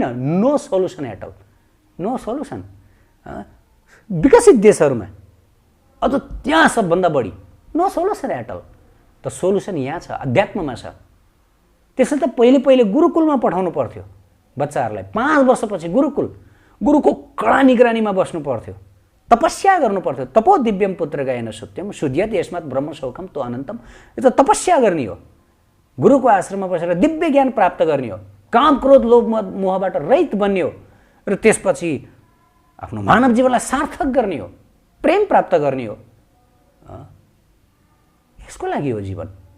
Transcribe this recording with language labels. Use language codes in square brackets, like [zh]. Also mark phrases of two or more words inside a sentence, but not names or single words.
[en] no solution at all, no solution. [ne] विकसित देशहरूमा अझ त्यहाँ सबभन्दा बढी [en] no solution at all. [ne] त सोल्युसन यहाँ छ, अध्यात्ममा छ। त्यसैले त पहिले गुरुकुलमा पठाउनु पर्थ्यो बच्चाहरूलाई। 5 वर्षपछि गुरुको कडा निगरानीमा बस्नु पर्थ्यो, तपस्या गर्नु पर्थ्यो। [sa] तपो दिव्यम पुत्र गायन सत्यम शुद्ध्यत यस्मात् ब्रह्म सौखम तो अनन्तम। [ne] यो त तपस्या गर्ने हो, गुरुको आश्रममा बसेर दिव्य ज्ञान प्राप्त गर्ने हो, काम क्रोध लोभ मोहबाट रहित बन्ने हो, र त्यसपछि आफ्नो मानव जीवनलाई सार्थक गर्ने हो, प्रेम प्राप्त गर्ने हो। यसको लागि हो जीवन।